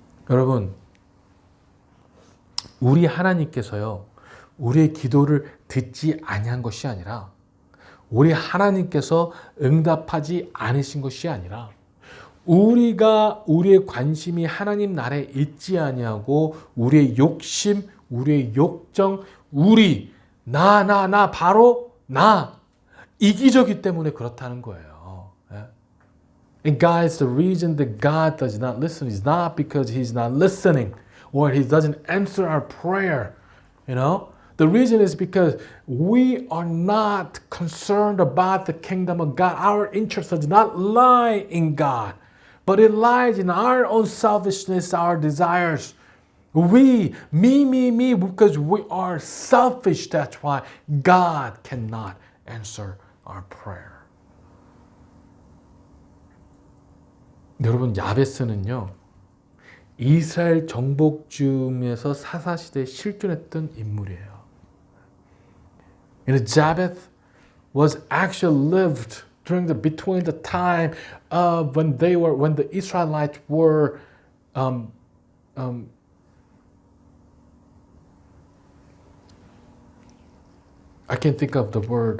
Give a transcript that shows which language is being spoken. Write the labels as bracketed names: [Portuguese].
[Korean] 여러분, 우리 하나님께서요, 우리의 기도를 듣지 아니한 것이 아니라 우리 하나님께서 응답하지 않으신 것이 아니라 우리의 관심이 하나님 나라에 있지 아니하고 우리의 욕심, 우리의 욕정, 나 바로 나 이기적이 때문에 그렇다는 거예요. [English] And guys, the reason that God does not listen is not because He's not listening or He doesn't answer our prayer. The reason is because we are not concerned about the kingdom of God. Our interest does not lie in God, but it lies in our own selfishness, our desires. Me, because we are selfish. That's why God cannot answer our prayer. [Korean] 여러분, 야베스는요, 이스라엘 정복 중에서 사사시대에 실존했던 인물이에요. [English] And Jabez was actually lived between the time of when the Israelites were I can't think of the word.